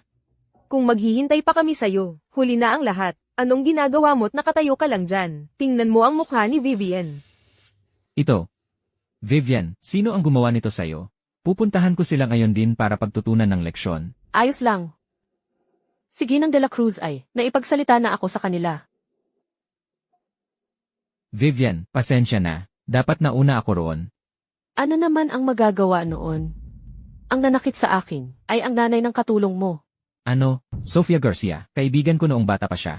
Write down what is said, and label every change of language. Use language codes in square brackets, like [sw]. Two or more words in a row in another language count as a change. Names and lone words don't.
[tl] Kung maghihintay pa kami sa'yo, huli na ang lahat. Anong ginagawa mo't nakatayo ka lang dyan? Tingnan mo ang mukha ni Vivian. Ito. Vivian, sino ang gumawa nito sa'yo? Pupuntahan ko sila ngayon din para pagtutunan ng leksyon. Ayos lang. Si Ginang de la Cruz ay, naipagsalita na ako sa kanila. Vivian, pasensya na. Dapat nauna ako roon. Ano naman ang magagawa noon? Ang nanakit sa akin ay ang nanay ng katulong mo. Ano, Sofia Garcia, kaibigan ko noong bata pa siya.